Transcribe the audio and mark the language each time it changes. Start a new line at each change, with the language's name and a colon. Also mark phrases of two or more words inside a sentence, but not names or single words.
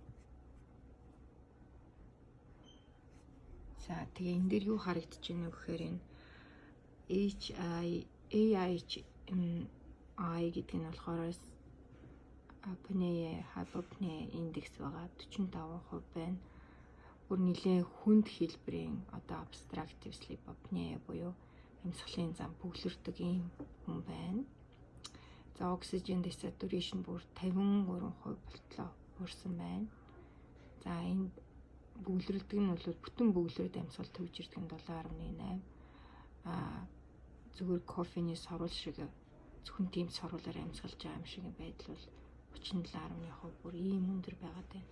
Mongolian: За тэгээ энэ дээр юу харагдаж байна вэ гэхээр энэ AHI гэдэг нь болохоор
English: apnea, hypopnea
Mongolian: индекс байгаа 45% байна. Бүр нэлээд хүнд хэлбэрийн
English: obstructive sleep apnea
Mongolian: буюу амьсгалын зам бөглөрдөг ийм хүн байна. За
English: oxygen desaturation
Mongolian: бүр 53% болтлоо буурсан байна. За энд бөглөрдөг нь бол бүтэн бөглөрөд амьсгал төвж ирдэг нь 7.8. Зүгээр кофений сорвол шиг зөвхөн тийм сорволоор амьсгалж байгаа юм шиг байдал бол 37.1% бүр ийм өндөр байгаад байна.